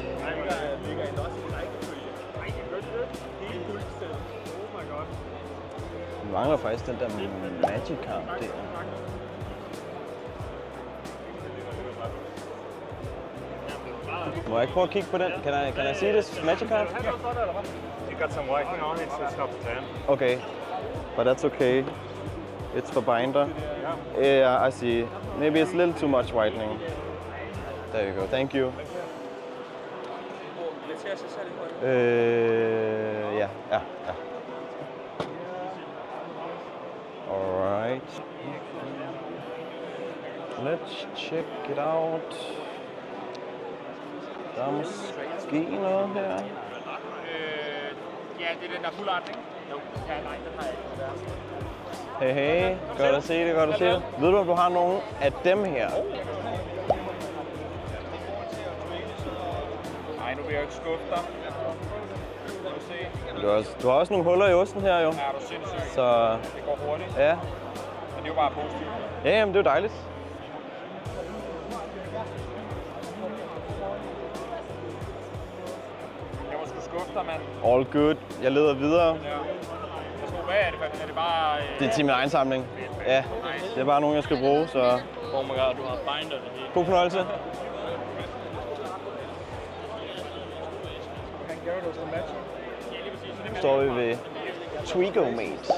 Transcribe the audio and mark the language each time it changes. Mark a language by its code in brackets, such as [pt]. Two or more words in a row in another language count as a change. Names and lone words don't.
[da] Vi mangler faktisk den der Magikarp der. Må jeg ikke prøve at kigge på den? [en] Can I see this Magikarp? You got some whitening on it, so it's not tan. Okay, but that's okay. It's for binder. Yeah, I see. Maybe it's a little too much whitening. There you go. Thank you. Ja. Alright. Let's check it out. [da] Der er måske noget her. Ja, det er den der fuld art, ikke? Jo, ja, nej, den har jeg ikke. Hey, godt at se det, godt at se det. Ved du, om du har nogen af dem her? Nej, nu vil jeg ikke skuffe dig. Du har også nogle huller i osten her, jo. Ja, du er sindssyg. Så Det går hurtigt. ja. Men det er jo bare positivt. Ja, jamen, det er jo dejligt. Jeg må sgu skuffe dig, mand. [en] All good. [da] Jeg leder videre. Ja. Hvad er det? Er det bare... Det er til min egen samling. Ja, det er bare nogen, jeg skal bruge, så [en] Oh my god, [da] du har binder det hele. god fornøjelse. Nu står vi ved Twigomate.